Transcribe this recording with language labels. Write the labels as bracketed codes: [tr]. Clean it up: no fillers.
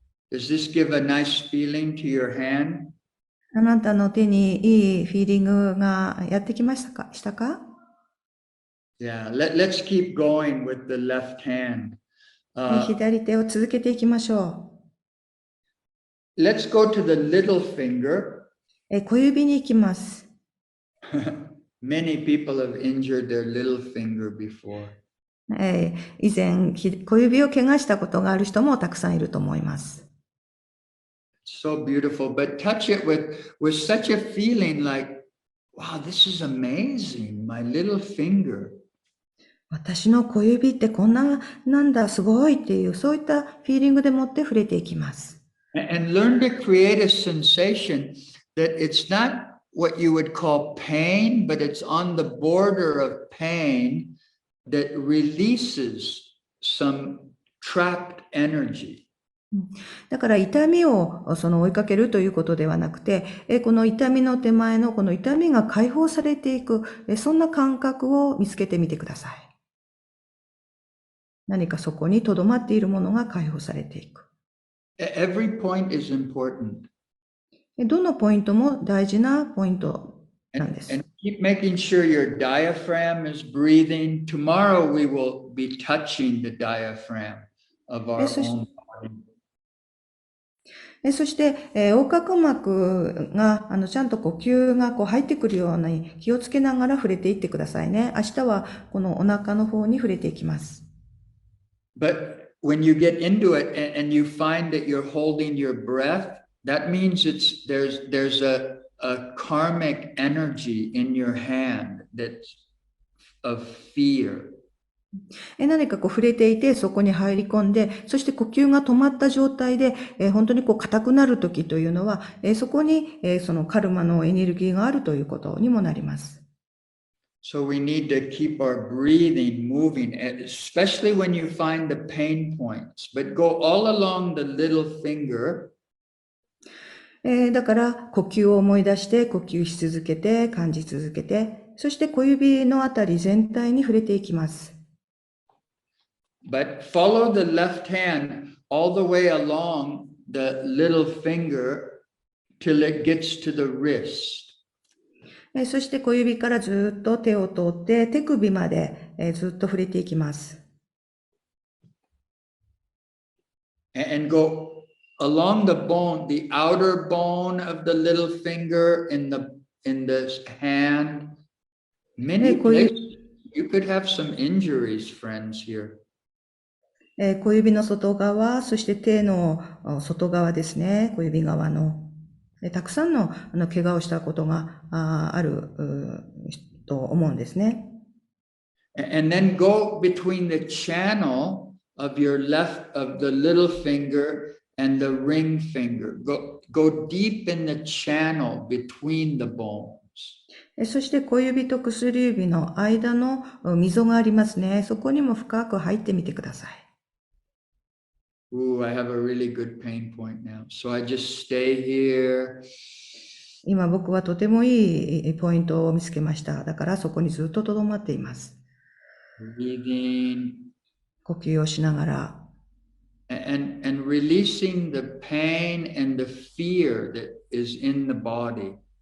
[en] Does this give a nice feeling to your hand? [ja] あなたの手にいいフィーリングがやってきましたか？ [en] Yeah, let's keep going with the left hand. [ja] 左手を続けていきましょ [en] Let's go to the little finger. [ja] う。小指に行きます。 [en] Many people have injured their little finger before. [ja] 以前、小指を怪我したことがある人もたくさんいると思います。 [en] So beautiful, but touch it with such a feeling like, wow, this is amazing, my little finger. [ja] 私の小指ってこんななんだ、すごいっていう、そういったフィーリングでもって触れていきます。 [en] And learn to create a sensation that it's not what you would call pain, but it's on the border of pain that releases some trapped energy. [ja] だから痛みを追いかけるということではなくて、この痛みの手前のこの痛みが解放されていく、そんな感覚を見つけてみてください。何かそこに留まっているものが解放されていく。 [en] Every point is important. [ja] どのポイントも大事なポイントなんです。 [en] And keep making sure your diaphragm is breathing. Tomorrow we will be touching the diaphragm of our own body. [ja] そして、横隔膜が、ちゃんと呼吸がこう入ってくるように気をつけながら触れていってくださいね。明日はこのお腹の方に触れていきます。 [en] But when you get into it and you find that you're holding your breath, that means there's a karmic energy in your hand that's of fear. [ja] 何かこう触れていて、そこに入り込んで、そして呼吸が止まった状態で、本当にこう硬くなるときというのは、そこに、そのカルマのエネルギーがあるということにもなります。 [en] So we need to keep our breathing moving, especially when you find the pain points, but go all along the little finger. [ja] だから呼吸を思い出して呼吸し続けて感じ続けて、そして小指のあたり全体に触れていきます。 [en] But follow the left hand all the way along the little finger till it gets to the wrist. [ja] そして小指からずっと手を通って手首までずっと触れていきます。 [en] And go along the bone, the outer bone of the little finger in the hand. Many places you could have some injuries, friends, here. [ja] 小指の外側、そして手の外側ですね、小指側の。たくさんの怪我をしたことがあると思うんですね。 [en] And then go between the channel of your left, of the little finger and the ring finger. Go deep in the channel between the bones. [ja] そして小指と薬指の間の溝がありますね。そこにも深く入ってみてください。 [en] Ooh, I have a really good pain point now. So I just stay here. [ja] 今僕はとてもいいポイントを見つけました。だからそこにずっととどまっています。 [en] Breathing. [ja] 呼吸をしながら。 [en] And releasing the pain and the fear that is in the body.